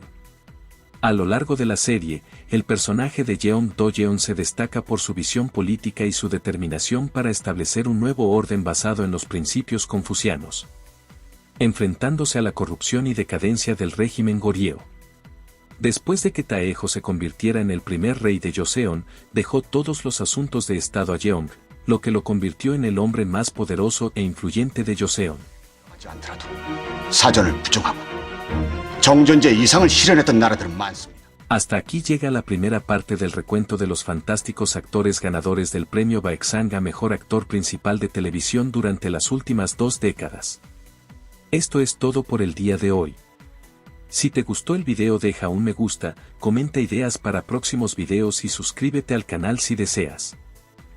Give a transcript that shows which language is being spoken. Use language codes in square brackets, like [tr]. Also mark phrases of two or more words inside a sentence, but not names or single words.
[es] A lo largo de la serie, el personaje de Jeong Do-yeon se destaca por su visión política y su determinación para establecer un nuevo orden basado en los principios confucianos, enfrentándose a la corrupción y decadencia del régimen Goryeo. Después de que Taejo se convirtiera en el primer rey de Joseon, dejó todos los asuntos de estado a Jeong, lo que lo convirtió en el hombre más poderoso e influyente de Joseon. [ko] 하지 않더라도 사전을 부정하고 정전제 이상을 실현했던 나라들은 많습니다. [es] Hasta aquí llega la primera parte del recuento de los fantásticos actores ganadores del premio Baeksang a Mejor Actor Principal de Televisión durante las últimas 2 décadas. Esto es todo por el día de hoy. Si te gustó el video deja un me gusta, comenta ideas para próximos videos y suscríbete al canal si deseas.